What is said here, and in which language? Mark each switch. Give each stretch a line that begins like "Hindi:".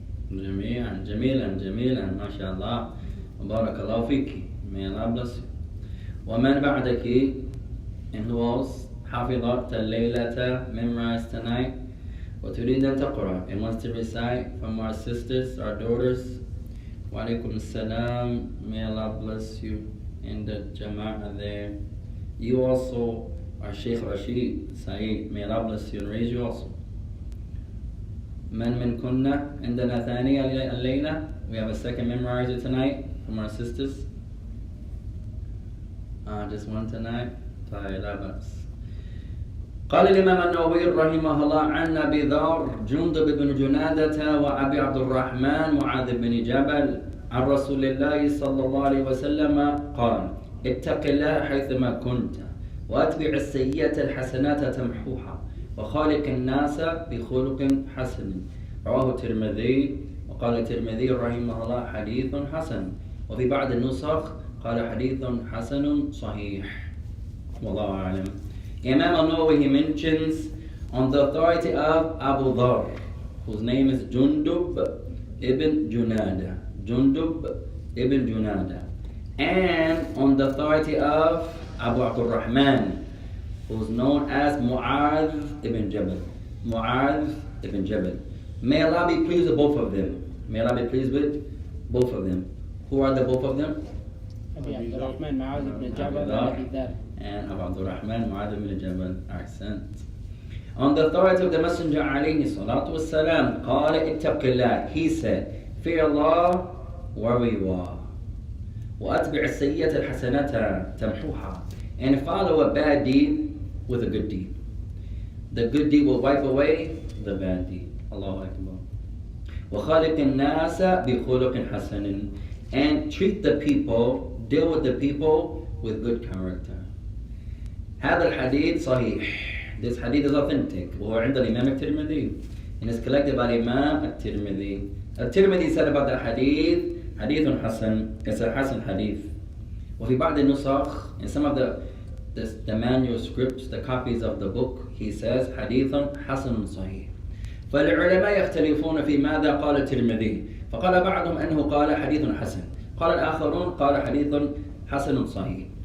Arabic: جميعا جميلا جميلا ما شاء الله وبارك الله فيك.
English: May Allah bless you.
Arabic: ومن بعدك
English: and who else
Arabic: حفظت الليلة
English: memorized tonight
Arabic: وتريد أن تقرأ
English: and wants to recite from our sisters, our daughters.
Arabic: وعليكم السلام.
English: May Allah bless you in the jama'ah there. You also are Sheikh Rashid Saeed. May Allah bless you and raise you also.
Arabic: من منكن عندنا ثانية الليلة.
English: We have a second memorizer tonight from our sisters. Just one tonight.
Arabic: طيب لا بأس. قال الإمام النووي رحمه الله عن أبي ذر جندب بن جنادة وأبي عبد الرحمن معاذ بن جبل عن رسول الله صلى الله عليه وسلم قال اتق الله حيثما كنت وأتبع السيئة الحسنات تمحوها وخالق الناس بخلق حسن. رواه الترمذي. وقال الترمذي رحمه الله حديث حسن. وفي بعض النسخ قال حديث حسن صحيح. والله أعلم.
English: Imam al-Nawawi, he mentions on the authority of Abu Dhar, whose name is Jundub ibn Junada. Jundub ibn Junada. And on the authority of Abu Abdul Rahman, who's known as Mu'adh ibn Jabal. Mu'adh ibn Jabal. May Allah be pleased with both of them. May Allah be pleased with both of them. Who are the both of them? Abi Abdul Rahman Mu'adh ibn Jabal and Abi Dhar. And Abu Abdul Rahman Mu'adh ibn Jabal. Accent. On the authority of the Messenger alayhi salatu wassalam,
Arabic: قال اتق الله.
English: He said, fear Allah wherever you are.
Arabic: وأتبع السيئة الحسنة تمحوها.
English: And follow a bad deed with a good deed. The good deed will wipe away the bad deed. Allahu Akbar.
Arabic: وخالق الناس بخلق حسن.
English: And treat the people, deal with the people with good character.
Arabic: هذا الحديث صحيح.
English: This hadith is authentic.
Arabic: وهو عند الإمام الترمذي.
English: And it's collected by Imam الترمذي. الترمذي said about the hadith,
Arabic: حديث حسن.
English: It's a Hasan hadith.
Arabic: وفي بعض النسخ,
English: in some of the manuscripts, the copies of the book, he says
Arabic: حديث حسن صحيح. فالعلماء يختلفون في ماذا قال الترمذي. فقال بعضهم أنه قال حديث حسن. قال الآخرون قال حديث حسن صحيح.